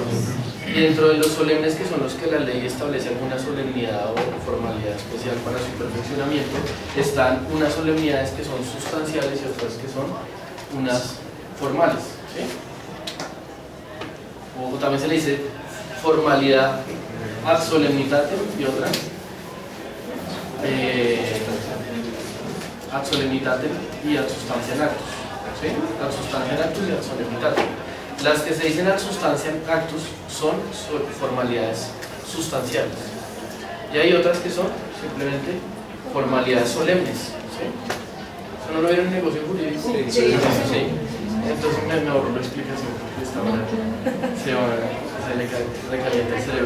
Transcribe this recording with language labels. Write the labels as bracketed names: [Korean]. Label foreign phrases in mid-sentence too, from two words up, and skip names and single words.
[Spanish] Y dentro de los solemnes, que son los que la ley establece alguna solemnidad o formalidad especial para su perfeccionamiento, están unas solemnidades que son sustanciales y otras que son unas formales, ¿sí? O también se le dice formalidad [Latin] ad solemnitatem [Spanish] y otra [Latin] ad solemnitatem [Spanish] y [Latin] ad substantiam actus, [Spanish] ¿sí? [Latin] Ad substantiam actus y ad solemnitatem. [Spanish] Las que se dicen [Latin] ad substantiam actus [Spanish] son formalidades sustanciales y hay otras que son simplemente formalidades solemnes, ¿sí? ¿Eso no lo vieron en negocio jurídico? Sí. Entonces me ahorro la explicación porque esta manera se le recalienta el cerebro.